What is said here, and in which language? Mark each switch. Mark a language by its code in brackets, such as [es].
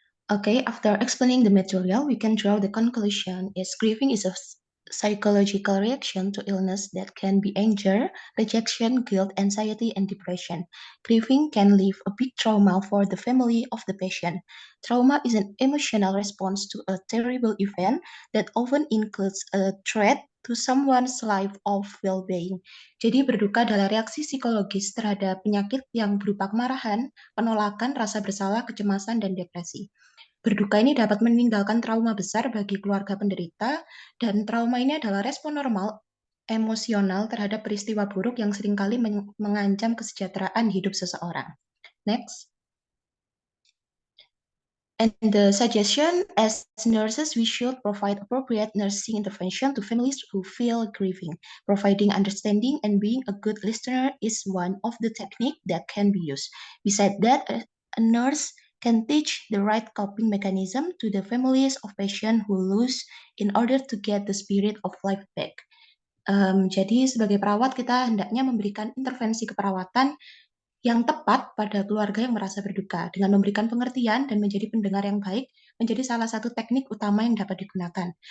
[en] Okay, after explaining the material, we can draw the conclusion is grieving is a psychological reaction to illness that can be anger, rejection, guilt, anxiety, and depression. Grieving can leave a big trauma for the family of the patient. Trauma is an emotional response to a terrible event that often includes a threat to someone's life of well-being. [id] Jadi berduka adalah reaksi psikologis terhadap penyakit yang berupa kemarahan, penolakan, rasa bersalah, kecemasan, dan depresi. Berduka ini dapat meninggalkan trauma besar bagi keluarga penderita, dan trauma ini adalah respon normal emosional terhadap peristiwa buruk yang seringkali mengancam kesejahteraan hidup seseorang. [en] Next. And the suggestion, as nurses, we should provide appropriate nursing intervention to families who feel grieving. Providing understanding and being a good listener is one of the techniques that can be used. Besides that, a nurse can teach the right coping mechanism to the families of patients who lose in order to get the spirit of life back. [id] Jadi sebagai perawat kita hendaknya memberikan intervensi keperawatan yang tepat pada keluarga yang merasa berduka, dengan memberikan pengertian dan menjadi pendengar yang baik menjadi salah satu teknik utama yang dapat digunakan.